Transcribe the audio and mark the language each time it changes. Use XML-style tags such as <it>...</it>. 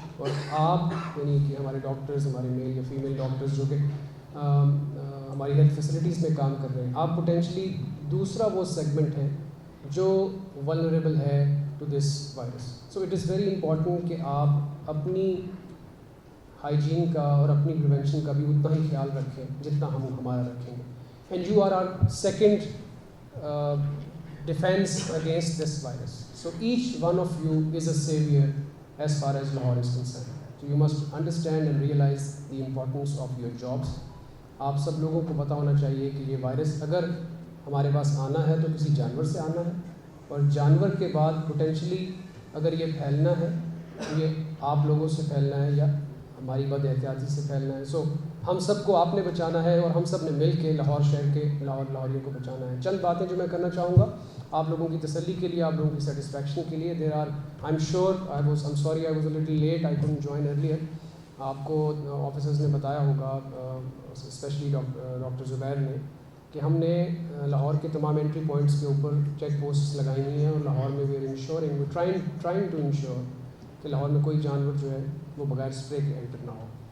<ur>اور آپ یعنی کہ ہمارے ڈاکٹرز, ہمارے میل یا فیمیل ڈاکٹرز جو کہ ہماری ہیلتھ فیسلٹیز میں کام کر رہے ہیں, آپ پوٹینشلی دوسرا وہ سیگمنٹ ہے جو ولنریبل ہے</ur> <en>To this virus. So it is very important</en> <ur>کہ آپ اپنی ہائیجین کا اور اپنی پریونشن کا بھی اتنا ہی خیال رکھیں جتنا ہم ہمارا رکھیں گے.</ur> <en>And you are are second defence against this virus. So each one of you is a savior as far as Lahore is concerned. So you must understand and realize the importance of your jobs.</en> <ur>آپ سب لوگوں کو پتہ ہونا چاہیے کہ یہ virus اگر ہمارے پاس آنا ہے تو کسی جانور سے آنا ہے, اور جانور کے بعد پوٹینشلی اگر یہ پھیلنا ہے تو یہ آپ لوگوں سے پھیلنا ہے یا ہماری بد احتیاطی سے پھیلنا ہے. سو ہم سب کو آپ نے بچانا ہے اور ہم سب نے مل کے لاہور شہر کے لاہوریوں کو بچانا ہے. چند باتیں جو میں کرنا چاہوں گا آپ لوگوں کی تسلی کے لیے, آپ لوگوں کی سیٹسفیکشن کے لیے.</ur> <en>There are I am sure I'm sorry I was a little late, I couldn't join earlier.</en> <ur>آپ کو آفیسرز نے بتایا ہوگا اسپیشلی ڈاکٹر زبیر نے کہ ہم نے لاہور کے تمام انٹری پوائنٹس کے اوپر چیک پوسٹس لگائی ہوئی ہیں اور لاہور میں</ur> <en>we are ensuring trying to ensure</en> <ur>کہ لاہور میں کوئی جانور جو ہے وہ بغیر اسپرے کے انٹر نہ ہو.</ur>